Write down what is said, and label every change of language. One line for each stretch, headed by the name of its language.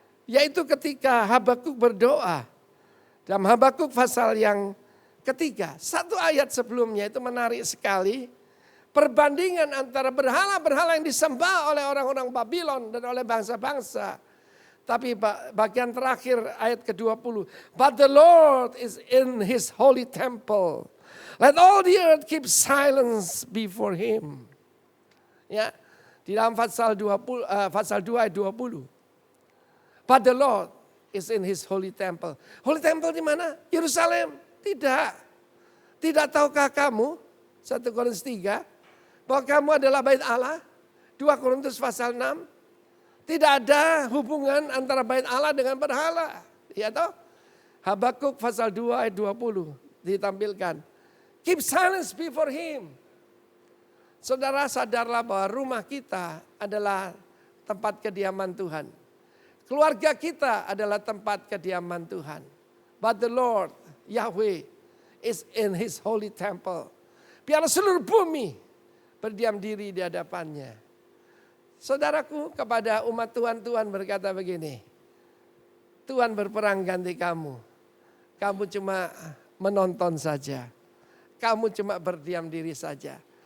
Indonesian: Yaitu ketika Habakuk berdoa. Dalam Habakuk pasal yang ketiga, satu ayat sebelumnya itu menarik sekali. Perbandingan antara berhala-berhala yang disembah oleh orang-orang Babylon dan oleh bangsa-bangsa. Tapi bagian terakhir ayat ke-20.
English: But the Lord is in his holy temple. Let all the earth keep silence before him.
Indonesian: Ya, di dalam pasal 2 ayat 20.
English: But the Lord is in his holy temple.
Indonesian: Holy temple di mana? Yerusalem. Tidak. Tidak tahukah kamu, 1 Korintus 3, bahwa kamu adalah bait Allah? 2 Korintus pasal 6. Tidak ada hubungan antara bait Allah dengan berhala. Ya toh? Habakuk pasal 2 ayat 20 ditampilkan.
English: Keep silence before him.
Indonesian: Saudara sadarlah bahwa rumah kita adalah tempat kediaman Tuhan. Keluarga kita adalah tempat kediaman Tuhan.
English: But the Lord, Yahweh, is in his holy temple.
Indonesian: Biar seluruh bumi berdiam diri di hadapannya. Saudaraku, kepada umat Tuhan, Tuhan berkata begini. Tuhan berperang ganti kamu. Kamu cuma menonton saja. Kamu cuma berdiam diri saja.